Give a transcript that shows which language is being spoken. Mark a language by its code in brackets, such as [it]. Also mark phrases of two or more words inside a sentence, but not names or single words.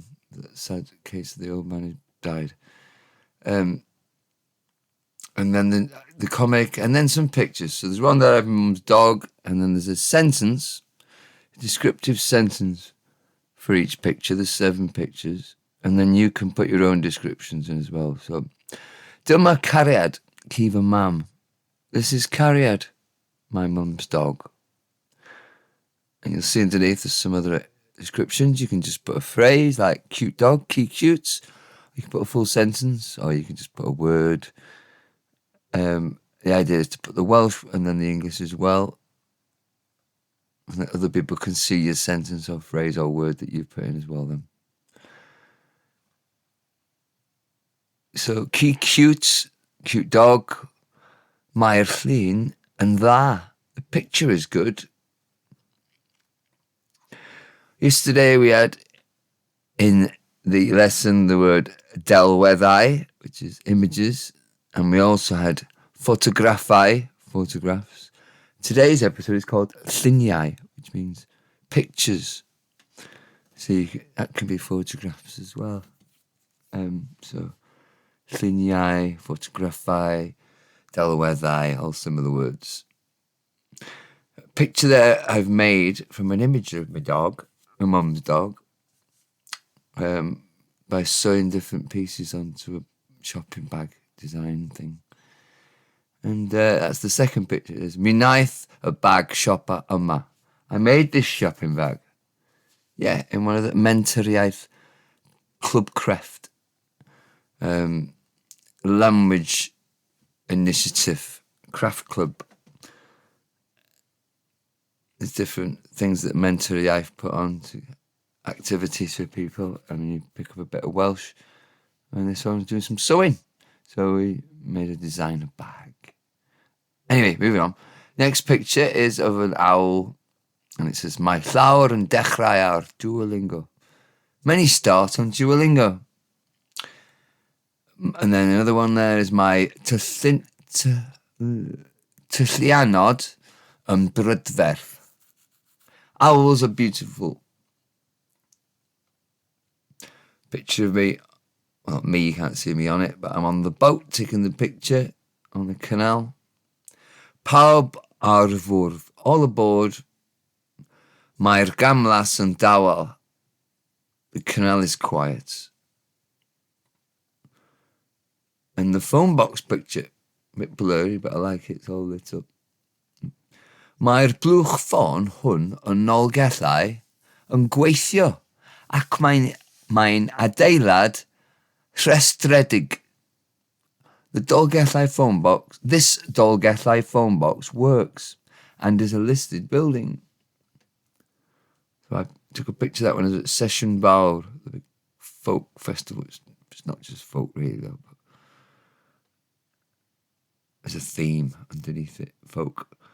[en] The sad case of the old man who died. And then the comic, and then some pictures. So there's one there of my mum's dog, and then there's a descriptive sentence for each picture. There's 7 pictures. And then you can put your own descriptions in as well. So, [cy] dyma cariad, ci fy mam. [en] This is Cariad, my mum's dog. And you'll see underneath there's some other descriptions. You can just put a phrase like cute dog, cute. You can put a full sentence, or you can just put a word. The idea is to put the Welsh and then the English as well. And that other people can see your sentence or phrase or word that you've put in as well then. So, cute dog, [cy] mae'r llun yn dda. [en] The picture is good. Yesterday we had in the lesson the word delweddau, which is images, and we also had photographau, photographs. Today's episode is called lluniau, which means pictures. So that can be photographs as well. [cy] So lluniau, photographau, delweddau, [en] all similar words. A picture there I've made from an image of my dog. My mum's dog, by sewing different pieces onto a shopping bag design thing. And that's the second picture. [cy] It's mi wnaeth a [en] bag shopper [cy] yma. [en] I made this shopping bag. Yeah, in one of the Mentoriaeth Club Creft language initiative craft club. There's different things that Mentoriaeth put on to activities for people, and you pick up a bit of Welsh. And this one was doing some sewing, so we made a designer bag. Anyway, moving on. Next picture is of an owl, and it says, [cy] "Mae llawr yn dechrau ar Duolingo." [en] Many start on Duolingo. And then another one there is my [cy] tyllianod yn brydferth. [en] Owls are beautiful. Picture of me. Well, me, you can't see me on it, but I'm on the boat taking the picture. on the canal. [cy] Pawb ar fwrdd, [en] all aboard. [cy] Mae'r gamlas yn dawel. [en] The canal is quiet. And the phone box picture, a bit blurry, but I like it, it's all lit up. [cy] Mae'r blwch ffôn hwn yn Nolgellau yn gweithio ac mae'n adeilad rhestredig. [en] The Dolgellau phone box, this Dolgellau phone box works and is a listed building. So I took a picture of that when I was at Session Fawr, the big folk festival. It's not just folk really though, but there's a theme underneath it, folk.